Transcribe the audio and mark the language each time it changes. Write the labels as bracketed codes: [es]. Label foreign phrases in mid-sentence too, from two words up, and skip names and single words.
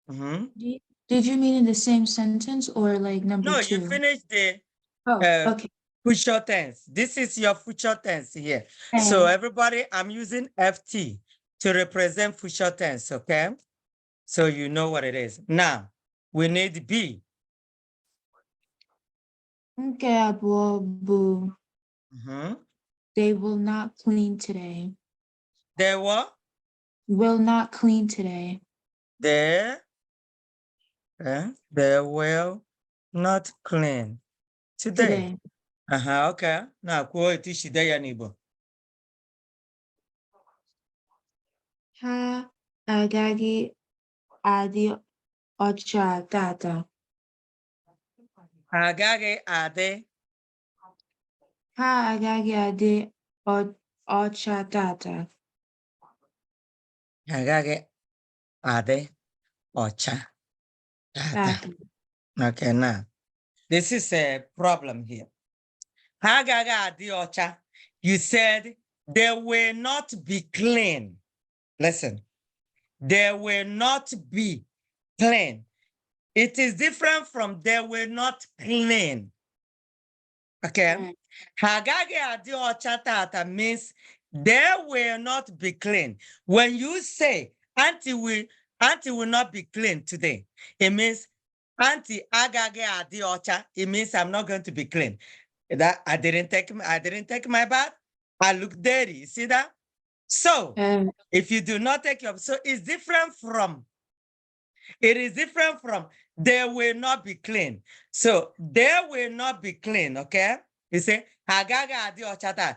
[en] Did you mean in the same sentence or like number No, two? you finished the Okay. Future tense. This is your future tense here. So A. everybody, I'm using FT to represent future tense, okay? So you know what it is. Now, we need B. [ig] Nke abụọ bụ Mhm. [en] they will not clean today. They what? Will not clean today. They will not clean today. Today. Okay. Now, [ig] kwuo etu isi dee ya n'Igbo. Ha agaghị adị ọcha tata. Ha agaghị adị Ha agaghị adị ọcha tata. ha agaghị adị ọcha tata. Tata. [en] Okay, now, this is a problem here. [ig] Ha agaghị adị ọcha. [en] You said they will not be clean. Listen, they will not be clean. It is different from they will not clean. Okay. [ig] Ha agaghị adị ọcha tata [en] means they will not be clean. When you say auntie will not be clean today, it means auntie [ig] agaghị adị ọcha. [en] It means I'm not going to be clean. That I didn't take my bath. I look dirty. You see that? So if you do not take your, so it's different from, it is different from they will not be clean. So they will not be clean, okay? You say, [ig] "Hagaga adi ochata."